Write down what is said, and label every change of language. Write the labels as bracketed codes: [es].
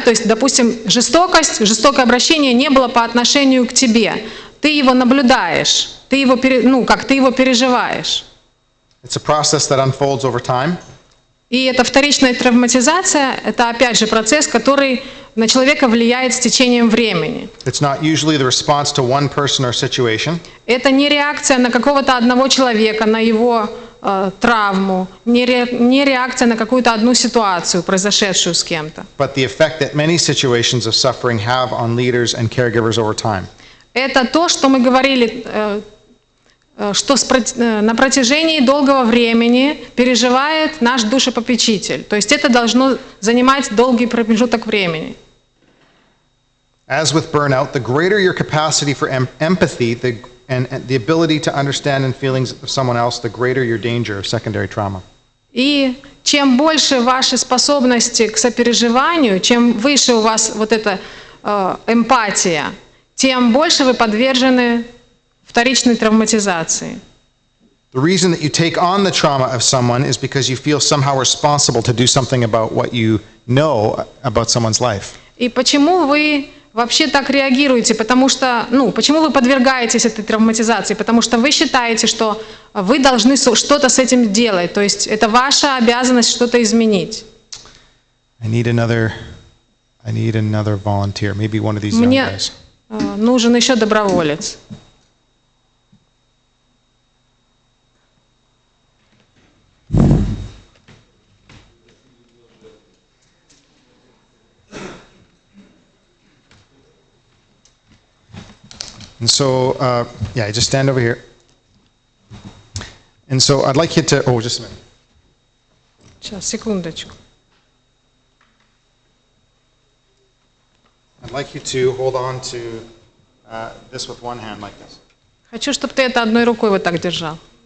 [ru] То есть, допустим, жестокое обращение не было по отношению к тебе. Ты его наблюдаешь, ты его переживаешь. [en] It's a process that unfolds over time. [ru] И эта вторичная травматизация – это опять же процесс, который на человека влияет с течением времени. [en] It's not usually the response to one person or situation. [ru] Это не реакция на какого-то одного человека, на его травму, не реакция на какую-то одну ситуацию, произошедшую с кем-то. [en] But the effect that many situations of suffering have on leaders and caregivers over time. [ru] Это то, что мы говорили, что на протяжении долгого времени переживает наш душепопечитель. То есть это должно занимать долгий промежуток времени. [en] As with burnout, the greater your capacity for empathy and the ability to understand the feelings of someone else, the greater your danger of secondary trauma. [ru] И чем больше ваши способности к сопереживанию, чем выше у вас вот эта эмпатия, тем больше вы подвержены вторичной травматизации. [en] The reason that you take on the trauma of someone is because you feel somehow responsible to do something about what you know about someone's life. [ru] И почему вы вообще так реагируете? Потому что, почему вы подвергаетесь этой травматизации? Потому что вы считаете, что вы должны что-то с этим делать. То есть это ваша обязанность что-то изменить. [en] I need another volunteer, maybe one of these young [ru] Мне [en] guys. [ru] нужен еще доброволец. [en] And so, just stand over here. And so I'd like you to, just a minute. [ru] Сейчас, секундочку. [en] I'd like you to hold on to this with one hand like this. [ru] Хочу, чтобы ты это одной рукой вот так держал.